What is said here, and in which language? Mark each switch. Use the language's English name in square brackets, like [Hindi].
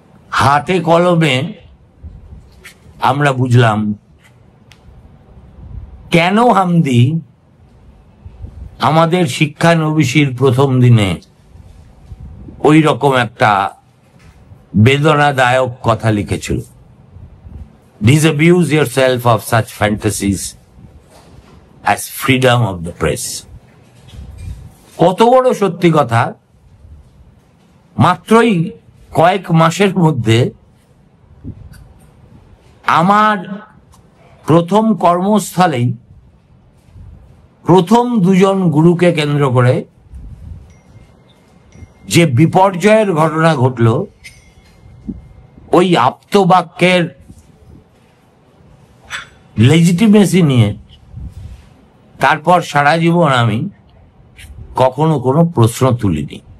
[Bangla] হাতে কলমে আমরা বুঝলাম কেন হামদি আমাদের শিক্ষানবিশির প্রথম দিনে ওই রকম একটা বেদনাদায়ক কথা লিখেছিল। [English] Disabuse yourself of such fantasies as freedom of the press. [Bangla] কত বড় সত্যি কথা! মাত্রই কয়েক মাসের মধ্যে আমার প্রথম কর্মস্থলেই প্রথম 2 জন গুরুকে কেন্দ্র করে যে বিপর্যয়ের ঘটনা ঘটল, ওই আপ্তবাক্যের লেজিটিমেসি নিয়ে তারপর সারা জীবন আমি কখনো কোনো প্রশ্ন তুলিনি।